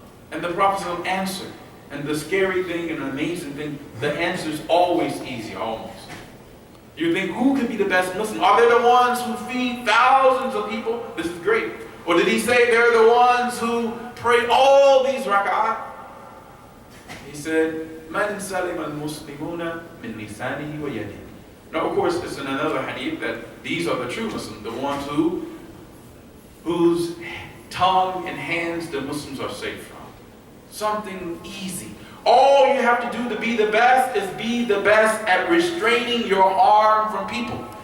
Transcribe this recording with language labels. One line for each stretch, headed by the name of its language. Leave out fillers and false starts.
English: And the Prophet answered. And the scary thing and amazing thing, the answer is always easy, almost. You think, who could be the best Muslim? Are they the ones who feed thousands of people? This is great. Or did he say they're the ones who pray all these rak'ah? He said,
Arabic: مَنْ سَلِمَ الْمُسْلِمُونَ مِنْ لِسَانِهِ وَيَدِهِ.
English: Now, of course, it's in another hadith that these are the true Muslims, the ones whose tongue and hands the Muslims are safe from. Something easy. All you have to do to be the best is be the best at restraining your harm from people.